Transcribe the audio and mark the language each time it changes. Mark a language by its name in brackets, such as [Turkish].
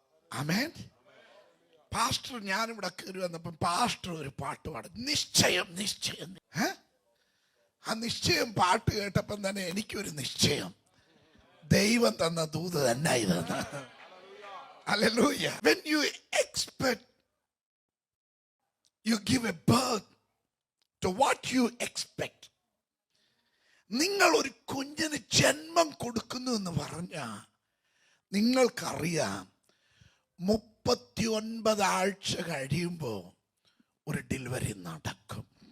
[Malayalam] ആമേൻ. Pastor, ഞാനിവിടെ കയറി വന്നപ്പോൾ പാസ്റ്റർ ഒരു പാട്ട് പാടും, നിശ്ചയം നിശ്ചയം. ആ നിശ്ചയം പാട്ട് കേട്ടപ്പം തന്നെ എനിക്കൊരു നിശ്ചയം, ദൈവം തന്ന ദൂത് തന്നെ ഇതെന്ന്. Hallelujah. [English] When you expect, you give a birth to what you expect. [Malayalam] നിങ്ങൾ ഒരു കുഞ്ഞിന് ജന്മം കൊടുക്കുന്നു എന്ന് പറഞ്ഞാൽ നിങ്ങൾക്കറിയാം 39 ആഴ്ച കഴിയുമ്പോൾ ഒരു ഡെലിവറി നടക്കും.